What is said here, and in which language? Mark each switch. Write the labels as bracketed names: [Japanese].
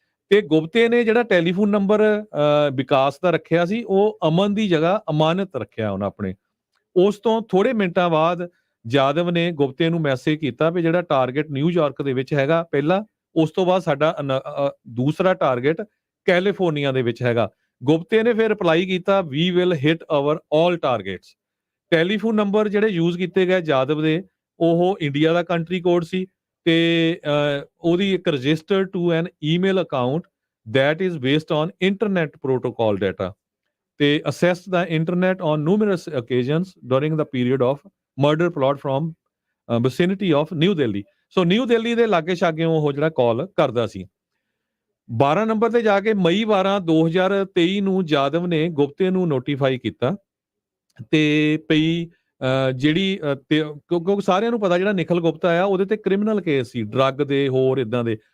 [Punjabi] ਤੇ ਗੁਪਤੇ ਨੇ ਜਿਹੜਾ ਟੈਲੀਫੋਨ ਨੰਬਰ ਵਿਕਾਸ ਦਾ ਰੱਖਿਆ ਸੀ ਉਹ ਅਮਨ ਦੀ ਜਗ੍ਹਾ ਅਮਾਨਤ ਰੱਖਿਆ ਉਹਨਾਂ ਆਪਣੇ। ਉਸ ਤੋਂ ਥੋੜੇ ਮਿੰਟਾਂ ਬਾਅਦ ਯਾਦਵ ਨੇ ਗੁਪਤੇ ਨੂੰ ਮੈਸੇਜ ਕੀਤਾ ਵੀ ਜਿਹੜਾ ਟਾਰਗੇਟ ਨਿਊਯਾਰਕ ਦੇ ਵਿੱਚ ਹੈਗਾ ਪਹਿਲਾ, ਉਸ ਤੋਂ ਬਾਅਦ ਸਾਡਾ ਦੂਸਰਾ ਟਾਰਗੇਟ ਕੈਲੀਫੋਰਨੀਆ ਦੇ ਵਿੱਚ ਹੈਗਾ। ਗੁਪਤੇ ਨੇ ਫਿਰ ਰਿਪਲਾਈ ਕੀਤਾ we [English] Will hit hour all targets. [Punjabi] Telephone number ਜਿਹੜੇ ਯੂਜ਼ ਕੀਤੇ ਗਏ ਯਾਦਵ ਦੇ ਉਹ ਇੰਡੀਆ ਦਾ ਕੰਟਰੀ ਕੋਡ ਸੀ ਤੇ ਉਹਦੀ ਇੱਕ [English] registered to an email account that is based on internet protocol data [Punjabi] ਤੇ [English] assessed the internet on numerous occasions during the period of murder plot from vicinity of New Delhi। [Punjabi] So new Delhi ਦੇ ਲਾਗੇ ਛਾਗੇ ਉਹ ਜਿਹੜਾ ਕਾਲ ਕਰਦਾ ਸੀ। 12 number ਤੇ ਜਾ ਕੇ ਮਈ 12 2023 ਨੂੰ ਯਾਦਵ ਨੇ ਗੁਪਤੇ ਨੂੰ ਨੋਟੀਫਾਈ ਕੀਤਾ ਤੇ ਪਈ ਜਿਹੜੀ ਕਿਉਂਕਿ ਸਾਰਿਆਂ ਨੂੰ ਪਤਾ ਜਿਹੜਾ ਨਿਖਿਲ ਗੁਪਤਾ ਆ ਉਹਦੇ ਤੇ ਕ੍ਰਿਮੀਨਲ ਕੇਸ ਸੀ, ਡਰੱਗ ਦੇ ਹੋਰ ਇਦਾਂ ਦੇ।